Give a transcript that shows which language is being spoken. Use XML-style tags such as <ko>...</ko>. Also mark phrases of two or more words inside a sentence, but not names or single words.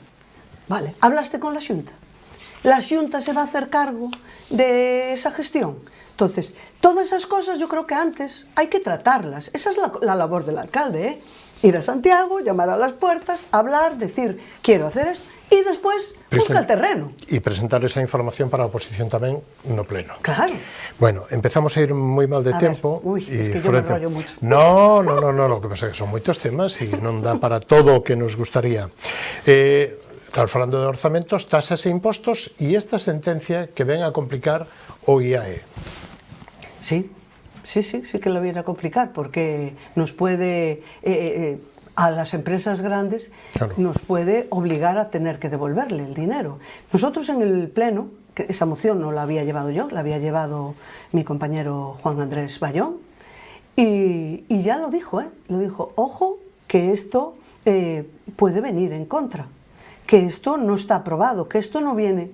<es>Vale, ¿hablaste con la Xunta? ¿La Xunta se va a hacer cargo de esa gestión? Entonces, todas esas cosas yo creo que antes hay que tratarlas. Esa es la labor del alcalde, ¿eh? Ir a Santiago, llamar a las puertas, hablar, decir, quiero hacer esto, y después busca el terreno. Y presentar esa información</es> <gl>para a oposición tamén no pleno.</gl> <es>Claro.</es> <gl>Bueno, empezamos a ir moi mal de tempo.</gl> <es>Es que yo me rollo mucho.</es> <gl>No,</gl> <es>lo que pasa</es> <gl>é que son moitos temas e non dá para todo o que nos gustaría. Estamos falando de orzamentos, tasas e impostos e esta sentencia que ven a complicar o IAE.</gl> <es>Sí que lo viene a complicar, porque nos puede, a las empresas grandes, claro, nos puede obligar a tener que devolverle el dinero. Nosotros en el Pleno, que esa moción no la había llevado yo, la había llevado mi compañero Juan Andrés Bayón, y ya lo dijo, ojo, que esto puede venir en contra, que esto no está aprobado, que esto no viene...</es>